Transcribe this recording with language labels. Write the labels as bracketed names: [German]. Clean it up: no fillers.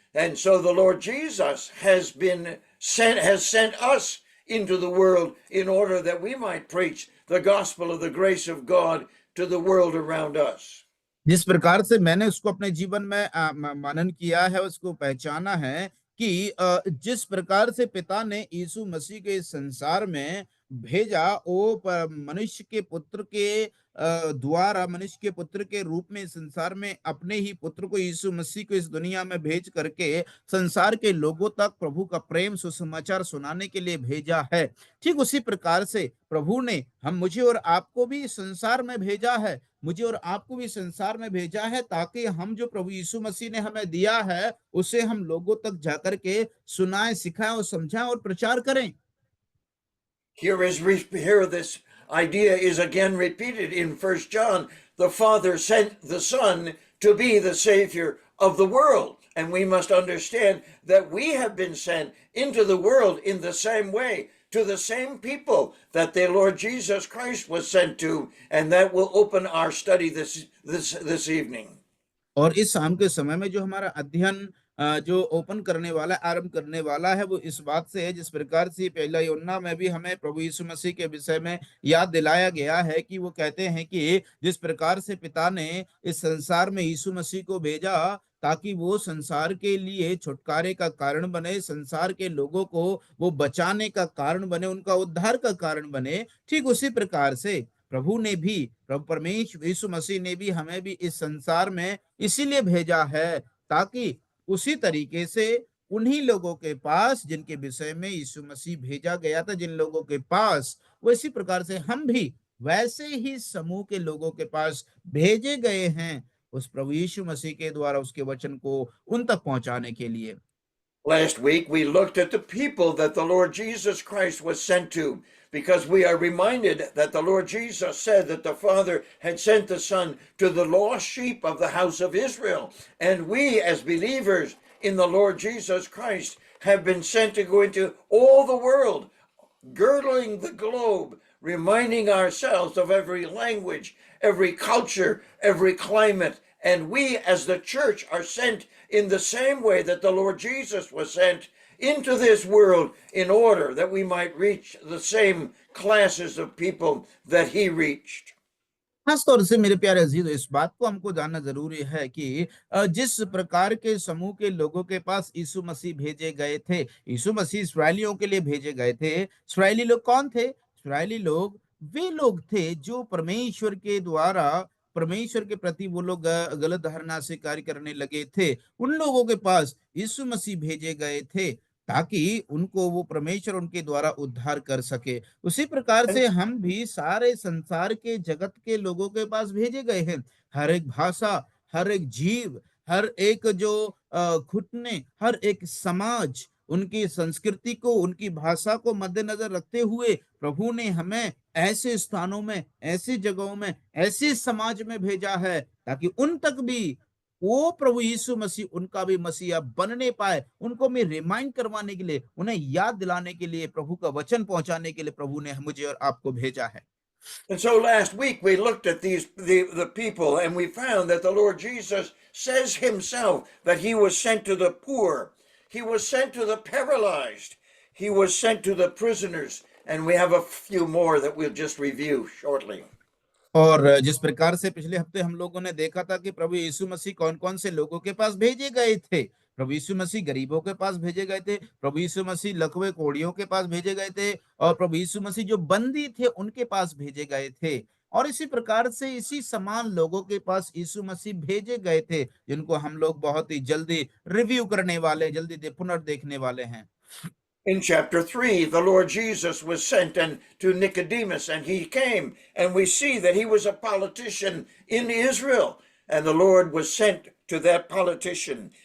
[English] And so the Lord Jesus has sent us into the world in order that we might preach the gospel of the grace of God to the world around us. [Hindi] जिस प्रकार से मैंने उसको अपने जीवन में मनन किया है, उसको पहचाना है कि जिस प्रकार से पिता ने यीशु मसीह के इस संसार में भेजा, वो मनुष्य के पुत्र के द्वारा, मनुष्य के पुत्र के रूप में इस संसार में अपने ही पुत्र को, यीशु मसीह को इस दुनिया में भेज करके संसार के लोगों तक प्रभु का प्रेम सुसमाचार सुनाने के लिए भेजा है। ठीक उसी प्रकार से प्रभु ने मुझे और आपको भी इस संसार में भेजा है, मुझे और आपको भी संसार में भेजा है, ताकि हम जो प्रभु यीशु मसीह ने हमें दिया है उसे हम लोगों तक जाकर के सुनाएं, सिखाएं और समझाएं और प्रचार करें। [English] Here this idea is again repeated in 1 John. The Father sent the Son to be the Savior of the world. And we must understand that we have been sent into the world in the same way, to the same people that the Lord Jesus Christ was sent to. And that will open our study this evening. [Hindi] और इस शाम के समय में जो हमारा अध्ययन जो ओपन करने वाला, आरंभ करने वाला है, वो इस बात से है, जिस प्रकार से पहला यूहन्ना में भी हमें प्रभु यीशु मसीह के विषय में याद दिलाया गया है कि वो कहते हैं कि जिस प्रकार से पिता ने इस संसार में यीशु मसीह को भेजा ताकि वो संसार के लिए छुटकारे का कारण बने, संसार के लोगों को वो बचाने का कारण बने, उनका उद्धार का कारण बने, ठीक उसी प्रकार से प्रभु ने भी, प्रभु परमेश्वर यीशु मसीह ने भी हमें भी इस संसार में इसीलिए भेजा है ताकि उसी तरीके से उन्हीं लोगों के पास जिनके विषय में यीशु मसीह भेजा गया था, जिन लोगों के पास, वैसी प्रकार से हम भी वैसे ही समूह के लोगों के पास भेजे गए हैं, उस प्रभु यीशु मसीह के द्वारा उसके वचन को उन तक पहुंचाने के लिए। [English] Last week, we looked at the people that the Lord Jesus Christ was sent to, because we are reminded that the Lord Jesus said that the Father had sent the Son to the lost sheep of the house of Israel. And we, as believers in the Lord Jesus Christ, have been sent to go into all the world, girdling the globe, reminding ourselves of every language, every culture, every climate. And we, as the church, are sent in the same way that the Lord Jesus was sent into this world in order that we might reach the same classes of people that he reached. [Hindi] खास तौर से मेरे प्यारे अजीज, इस बात को हमको जानना जरूरी है कि जिस प्रकार के समूह के लोगों के पास यीशु मसीह भेजे गए थे, यीशु मसीह इस्राएलियों के लिए भेजे गए थे। इस्राएली लोग कौन थे? इस्राएली लोग वे लोग थे जो परमेश्वर के द्वारा, परमेश्वर के प्रति वो लोग गलत धारणा से कार्य करने लगे थे। उन लोगों के पास यीशु मसीह भेजे गए थे ताकि उनको वो परमेश्वर उनके द्वारा उद्धार कर सके। उसी प्रकार [English] And [Hindi] से हम भी सारे संसार के जगत के लोगों के पास भेजे गए हैं। हर एक भाषा, हर एक जीव, हर एक जो घुटने, हर एक समाज, उनकी संस्कृति को, उनकी भाषा को मद्देनजर रखते हुए प्रभु ने हमें ऐसे स्थानों में, ऐसी जगहों में, ऐसे समाज में भेजा है ताकि उन तक भी वो प्रभु यीशु मसीह, उनका भी मसीहा बनने पाए। उनको में रिमाइंड करवाने के लिए, उन्हें याद दिलाने के लिए, प्रभु का वचन पहुंचाने के लिए प्रभु ने मुझे और आपको भेजा है। [English] And so last week we looked at the people, and we found that the Lord Jesus says himself that he was sent to the poor, he was sent to the paralyzed, he was sent to the prisoners, and we have a few more that we'll just review shortly. [Hindi] और जिस प्रकार से पिछले हफ्ते हम लोगों ने देखा था कि प्रभु यीशु मसीह कौन कौन से लोगों के पास भेजे गए थे। प्रभु यीशु मसीह गरीबों के पास भेजे गए थे, प्रभु यीशु मसीह लकवे कोढ़ियों के पास भेजे गए थे, और प्रभु यीशु मसीह जो बंदी थे उनके पास भेजे गए थे। और इसी प्रकार से इसी समान लोगों के पास यीशु मसीह भेजे गए थे, जिनको हम लोग बहुत ही जल्दी रिव्यू करने वाले, जल्दी पुनर्देखने वाले हैं। [English] In chapter 3, the Lord Jesus was sent to Nicodemus, and he came, and we see that he was a politician in Israel, and the Lord was sent to that politician.